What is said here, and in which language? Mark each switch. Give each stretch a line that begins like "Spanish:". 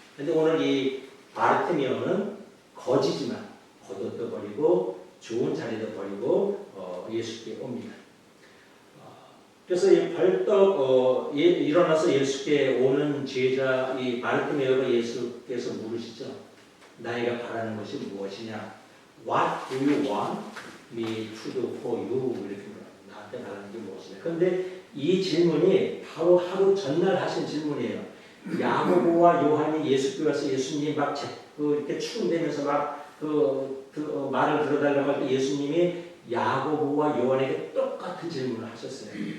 Korean: 그런데 오늘 이 바르티메오는 거지지만 겉옷도 버리고 좋은 자리도 버리고 예수께 옵니다. 그래서 벌떡 일어나서 예수께 오는 제자 이 바르티메오가 예수께서 물으시죠. 나에게 바라는 것이 무엇이냐?
English: What do you want me to do for you?
Korean: 이렇게 물어요. 나한테 바라는 게 무엇이냐? 그런데 이 질문이 바로 하루 전날 하신 질문이에요. 야고보와 요한이 예수께 와서 예수님이 막 이렇게 추운대면서 막 말을 들어달라고 할 때 예수님이 야고보와 요한에게 똑같은 질문을 하셨어요.